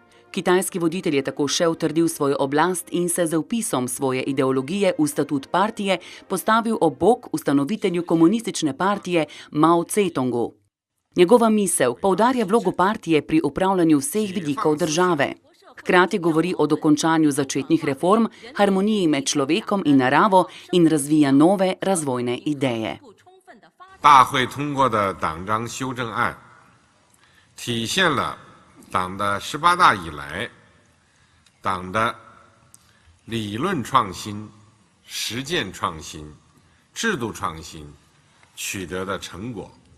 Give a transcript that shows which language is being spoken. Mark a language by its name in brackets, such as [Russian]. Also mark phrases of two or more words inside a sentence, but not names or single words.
[Slovenian] Kitajski voditelj je tako še utrdil svojo oblast in se z vpisom svoje ideologije v statut partije postavil ob bok ustanovitelju komunistične partije Mao Tse-tungu. Njegova misel poudarja vlogo partije pri upravljanju vseh vidikov države. Hkrati govori o dokončanju začetnih reform, harmoniji med človekom in naravo in razvija nove razvojne ideje. [Chinese] 大会通过的党章修正案体现了党的18大以来党的理论创新、实践创新、制度创新取得的成果，